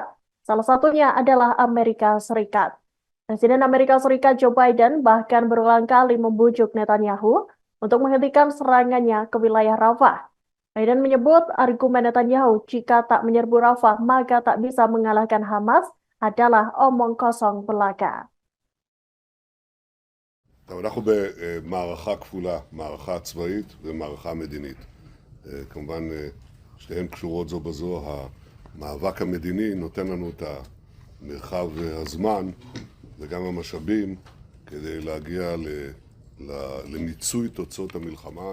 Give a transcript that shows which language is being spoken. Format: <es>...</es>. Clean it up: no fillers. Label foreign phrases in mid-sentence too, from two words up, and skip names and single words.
<id>Salah satunya adalah Amerika Serikat. Presiden Amerika Serikat Joe Biden bahkan berulang kali membujuk Netanyahu untuk menghentikan serangannya ke wilayah Rafah. Biden menyebut argumen Netanyahu jika tak menyerbu Rafah maka tak bisa mengalahkan Hamas adalah omong kosong belaka.</id> <he>אנחנו במערכה כפולה, מערכה צבאית ומערכה מדינית. כמובן שתיהן קשורות זו בזו. המאבק המדיני נותן לנו את המרחב והזמן וגם המשאבים כדי להגיע למיצוי תוצאות המלחמה.</he>